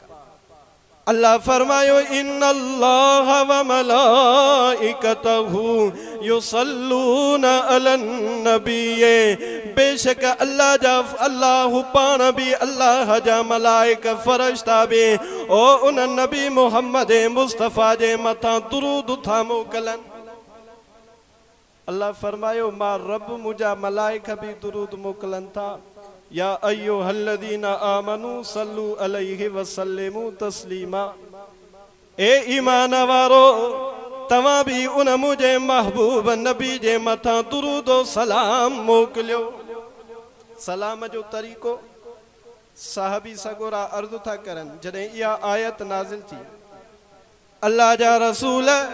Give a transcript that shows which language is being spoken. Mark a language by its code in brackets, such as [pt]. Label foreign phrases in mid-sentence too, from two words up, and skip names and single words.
[sd] अल्लाह फरमायो, [ar] إن الله وملائكته يصلون على النبي, [sd] बेशक अल्लाह पाण भी, अल्लाह जा मलाइक फरिश्ता भी ओ उन नबी मुहम्मद मुस्तफ़ा जे मथां दुरूद था मोकलन। अल्लाह फरमायो, मां रब मुझा मलाइक भी दुरूद मोकलन था। [ar] يا أيها الذين آمنوا صلوا عليه وسلموا تسليما, [sd] ए ईमान वारो तव्हां भी उन मुझे महबूब नबी जे मथां दुरूद सलाम मोकलियो। सलाम जो तरीक़ो साहबी सगोरा अर्ज़ था करन जॾहिं इहा आयत नाज़िल थी, अल्लाह जा रसूल